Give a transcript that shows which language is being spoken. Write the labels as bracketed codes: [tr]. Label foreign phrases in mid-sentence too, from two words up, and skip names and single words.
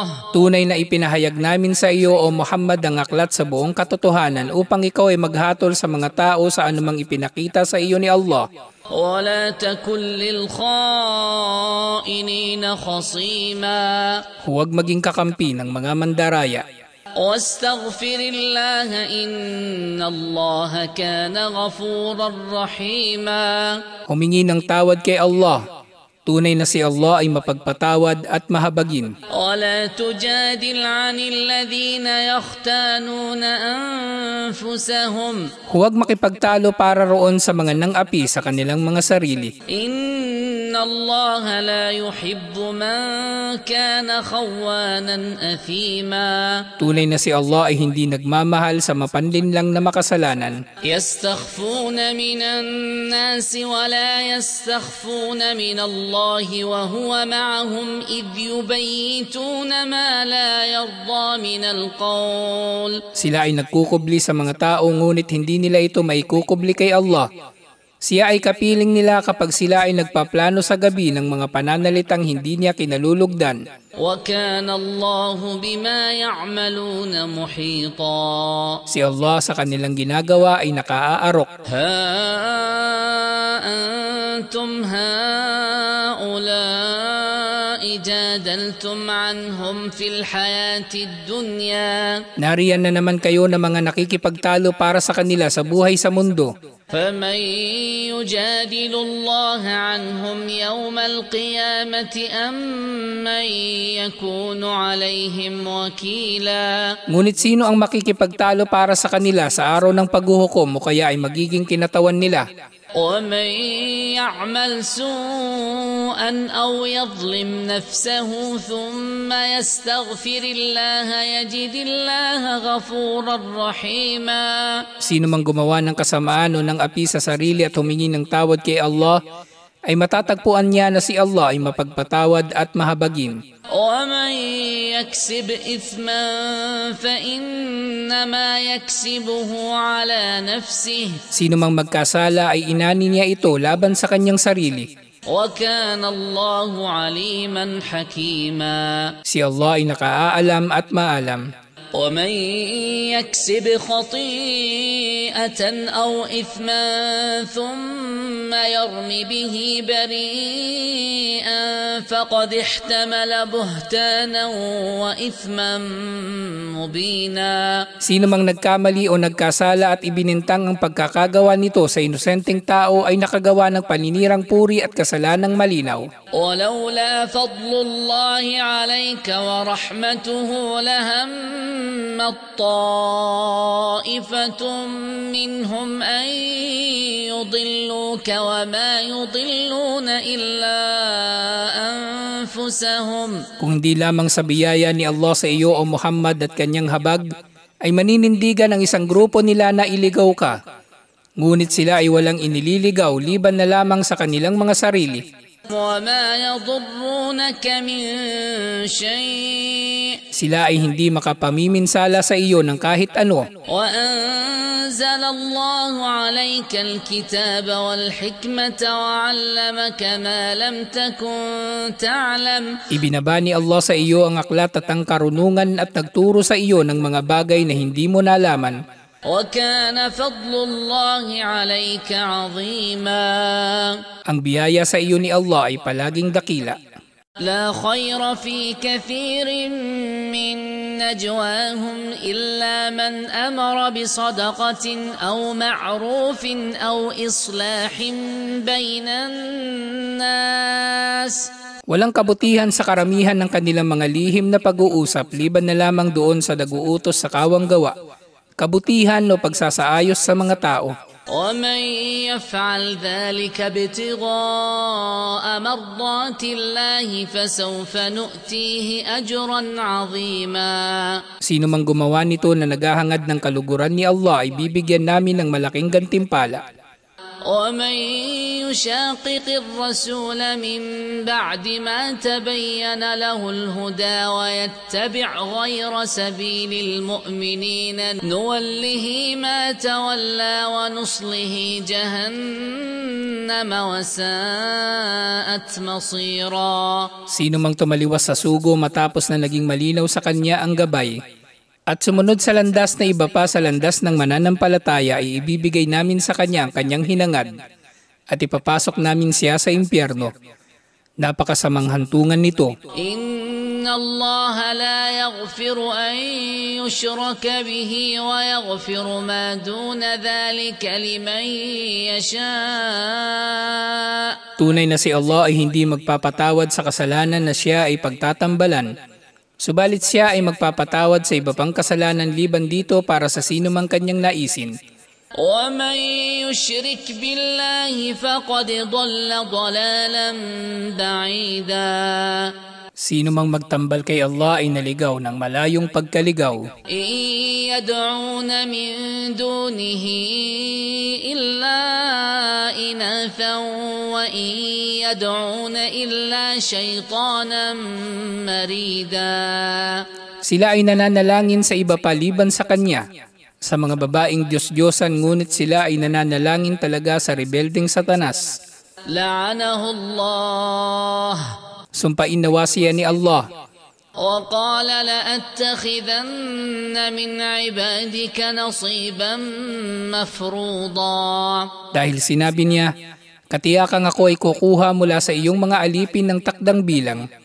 [tl] Tunay na ipinahayag namin sa iyo o Muhammad ang aklat sa buong katotohanan upang ikaw ay maghatol sa mga tao sa anumang ipinakita sa iyo ni Allah. [ar] ولا تكن للخائنين خصيما. [tl] Huwag maging kakampi ng mga mandaraya. [ar] واستغفر الله إن الله كان غفورا رحيما. [tl] Humingi ng tawad kay Allah. Tunay na si Allah ay mapagpatawad at mahabagin. [ar] ولا تجادل عن الذين يختانون أنفسهم. [tl] Huwag makipagtalo para roon sa mga nang-api sa kanilang mga sarili. [ar] إن الله لا يحب من كان خوانا أثيما. [tl] Tunay na si Allah ay hindi nagmamahal sa mapanlinlang na makasalanan. [ar] يستخفون من الناس ولا يستخفون من الله وهو معهم إذ يبيتون ما لا يرضى من القول. [tl] Sila ay nagkukubli sa mga tao ngunit hindi nila ito maikukubli kay Allah. Siya ay kapiling nila kapag sila ay nagpaplano sa gabi ng mga pananalitang hindi niya kinalulugdan. [ar] وَكَانَ اللَّهُ بِمَا يَعْمَلُونَ مُحِيطًا. [tl] Si Allah sa kanilang ginagawa ay nakaaarok. [ar] هَا أَنْتُمْ هَؤُلَاءِ جَادَلْتُمْ عَنْهُمْ فِي الْحَيَاةِ الدُّنْيَا. [tl] Nariyan na naman kayo na mga nakikipagtalo para sa kanila sa buhay sa mundo. [ar] فمن يجادل الله عنهم يوم القيامة أم من يكون عليهم وكيلا. [tl] Ngunit sino ang makikipagtalo para sa kanila sa araw ng paghuhukom o kaya ay magiging kinatawan nila? [ar] ومن يعمل سوءا أو يظلم نفسه ثم يستغفر الله يجد الله غفورا رحيما. [tl] Sino mang gumawa ng kasamaan o ng api sa sarili at humingi ng tawad kay Allah, ay matatagpuan niya na si Allah ay mapagpatawad at mahabagin. [ar] ومن يكسب إثما فإنما يكسبه على نفسه. [tl] Sino mang magkasala ay inani niya ito laban sa kanyang sarili. [ar] وكان الله عليما حكيما. [tl] Si Allah ay nakaalam at maalam. [ar] ومن يكسب خطيئة أو إثما ثم ثم يرم به بريئا فقد احتمل بهتانا وإثما مبينا. [tl] Sino mang nagkamali o nagkasala at ibinintang ang pagkakagawa nito sa inosenteng tao ay nakagawa ng paninirang puri at kasalanang malinaw. [ar] ولولا فضل الله عليك ورحمته لهمت طائفة منهم أن يضلوك وما يضلون إلا أنفسهم. [tl] Kung hindi lamang sa biyaya ni Allah sa iyo o Muhammad at kanyang habag, ay maninindigan ang isang grupo nila na iligaw ka. Ngunit sila ay walang inililigaw liban na lamang sa kanilang mga sarili. [ar] وما يضرونك من شيء. [tl] Sila ay hindi makapamiminsala sa iyo ng kahit ano. [ar] وأنزل الله عليك الكتاب والحكمة وعلمك ما لم تكن تعلم. [tl] Ibinaba ni Allah sa iyo ang aklat at ang karunungan at nagturo sa iyo ng mga bagay na hindi mo nalaman. [ar] وكان فضل الله عليك عظيما. [tl] Ang biyaya sa iyo ni Allah ay palaging dakila. [ar] لا خير في كثير من نجواهم إلا من أمر بصدقة أو معروف أو إصلاح بين الناس. [tl] Walang kabutihan sa karamihan ng kanilang mga lihim na pag-uusap liban na lamang doon sa nag-uutos sa kawang gawa, kabutihan o pagsasaayos sa mga tao. [ar] ومن يفعل ذلك ابتغاء مرضات الله فسوف نؤتيه أجرا عظيما. [tl] Sino mang gumawa nito na naghahangad ng kaluguran ni Allah ay bibigyan namin ng malaking gantimpala. [ar] ومن يشاقق الرسول من بعد ما تبين له الهدى ويتبع غير سبيل المؤمنين نوله ما تولى ونصله جهنم وساءت مصيرا. [tl] Sino mang tumaliwas sa sugo matapos na naging malinaw sa kanya ang gabay at sumunod sa landas na iba pa sa landas ng mananampalataya, ay ibibigay namin sa kanya ang kanyang hinangad at ipapasok namin siya sa impyerno. Napakasamang hantungan nito. [ar] إن الله لا يغفر أن يشرك به ويغفر ما دون ذلك لمن يشاء. [tl] Tunay na si Allah ay hindi magpapatawad sa kasalanan na siya ay pagtatambalan. Subalit siya ay magpapatawad sa iba pang kasalanan liban dito para sa sino mang kanyang naisin. [ar] وَمَن يُشْرِكْ بِاللَّهِ فَقَدْ ضَلَّ ضَلَالًا بَعِيدًا. [tl] Sino mang magtambal kay Allah ay naligaw ng malayong pagkaligaw. [ar] إِن يَدْعُونَ مِن دُونِهِ إِلَّا إِنَاثًا وَإِن يَدْعُونَ إِلَّا شَيْطَانًا مَرِيدًا. [tl] Sila ay nananalangin sa iba paliban sa kanya, sa mga babaeng Diyos-Diyosan, ngunit sila ay nananalangin talaga sa rebeldeng Satanas. [ar] لَعَنَهُ اللَّهُ. [tl] Sumpain nawa siya ni Allah. [ar] وَقَالَ لَأَتَّخِذَنَّ مِنْ عِبَادِكَ نَصِيبًا مَفْرُوضًا. [tl] Dahil sinabi niya, katiyakang ako ay kukuha mula sa iyong mga alipin ng takdang bilang.